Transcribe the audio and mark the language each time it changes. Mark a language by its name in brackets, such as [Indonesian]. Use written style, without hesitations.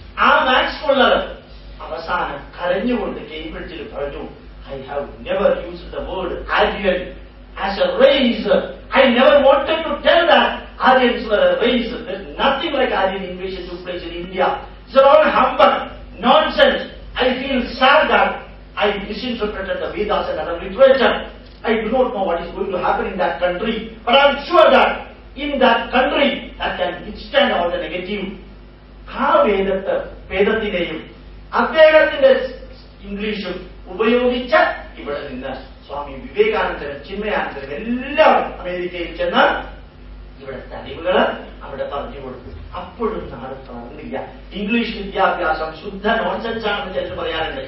[Malayalam] ആ max Muller അവസാനം കരഞ്ഞുകൊണ്ട് കേംബ്രിഡ്ജിൽ പറഞ്ഞു, [English] I have never used the word Aryan as a race. I never wanted to tell that Aryans were a race. There's nothing like Aryan invasion took place in India. It's all humbug, nonsense. I feel sad that I misinterpreted the Vedas and other literature. I do not know what is going to happen in that country, but I'm sure that in that country that can withstand all the negative. [Malayalam] ആ വേദത്തിനെയും അദ്ദേഹത്തിന്റെ ഇംഗ്ലീഷും ഉപയോഗിച്ച ഇവിടെ നിന്ന് സ്വാമി വിവേകാനന്ദനും ചിന്മയാനന്ദനും എല്ലാവരും അമേരിക്കയിൽ ചെന്ന് ഇവിടുത്തെ അറിവുകള് അവിടെ പറഞ്ഞു കൊടുത്തു. അപ്പോഴും നാട് തളർന്നില്ല. ഇംഗ്ലീഷ് വിദ്യാഭ്യാസം ശുദ്ധ നോൺസെൻസ് ആണെന്ന് ചിലർ പറയാറുണ്ട്.